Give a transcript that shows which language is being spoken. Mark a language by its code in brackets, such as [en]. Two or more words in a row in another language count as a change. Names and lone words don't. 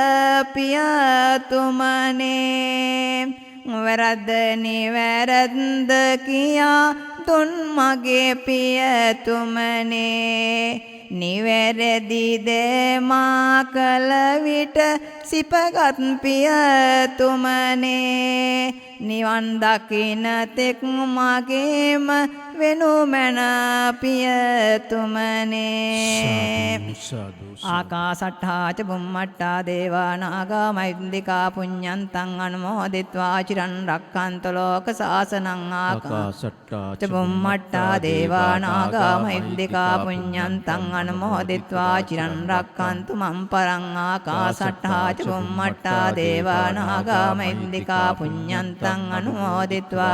[si] පියතුමනේ වැරද්ද නිවැරද්ද කියා තුන් මගේ පියතුමනේ නිවැරදි දෙමා කල විට සිපගත් පියතුමනේ නිවන් දකින තෙක් මගේම වෙනු මැන පියතුමනේ [pi] ආකාසට්ඨා ච බුම්මට්ඨා දේවා නාග මහින්దికා පුඤ්ඤන්තං අනුමෝදිත්වා චිරන් රක්ඛන්ත ලෝක සාසනං ආකාසට්ඨා ච බුම්මට්ඨා දේවා නාග මහින්దికා පුඤ්ඤන්තං අනුමෝදිත්වා චිරන් රක්ඛන්තු මම් පරං ආකාසට්ඨා ච බුම්මට්ඨා දේවා නාග මහින්దికා පුඤ්ඤන්තං අනුමෝදිත්වා